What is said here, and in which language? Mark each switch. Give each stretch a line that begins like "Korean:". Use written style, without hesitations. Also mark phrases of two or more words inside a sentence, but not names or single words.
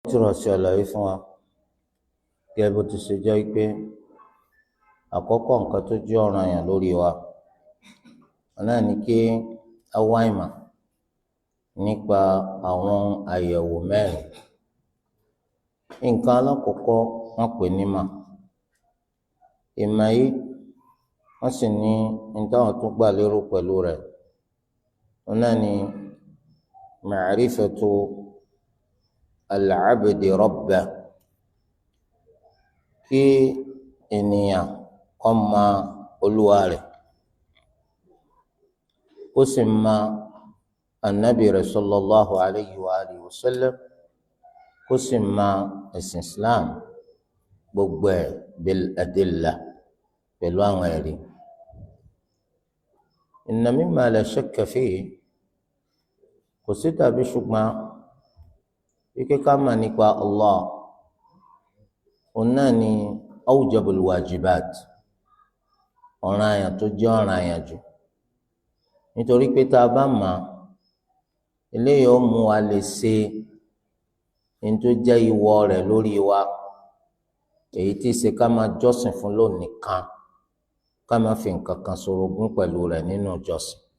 Yoruba: tírà ṣe àlàyé fún wa gẹ́gẹ́ bó ti ṣe jẹ́ pé àkọ́kọ́ nǹkan tó jẹ́ ọ̀ranyàn lórí wa náà ni kí a wá ìmọ̀ nípa àwọn àyẹ̀wò mẹ́rin. Nǹkan alákọ̀ọ́kọ́ wọ́n pè ní ìmọ̀ yìí wọ́n sì ní táwọn tó gbà lérò pẹ̀lú rẹ̀ náà ni
Arabic: معرفة العبد ربه,
Yoruba: kí ènìyàn kó mọ olúwa rẹ̀ ó sì mọ anabi rẹ̀
Arabic: صلى الله عليه وعلى آله وسلم,
Yoruba: kó sì mọ ẹ̀sìn Islam gbogbo ẹ̀
Arabic: بالأدلة
Yoruba: pẹ̀lú àwọn ẹ̀rí.
Arabic: إن مما لا شك فيه,
Yoruba: kò sí tàbí ṣùgbọ́n wípé ká mọ̀ nípa Allah òun náà ni
Arabic: أوجب الواجبات,
Yoruba: ọ̀ranyàn tó jẹ́ ọ̀ranyàn jù, nítorí pé tá a bá mọ̀ eléyìí ó mú wa lè ṣe ní tó jẹ́ ìwọ rẹ̀ lórí wa, èyí tí ṣe ká máa jọ́sìn fún lónìí kan, ká máa fi nǹkan kan ṣorogún pẹ̀lú rẹ̀ nínú ìjọsìn.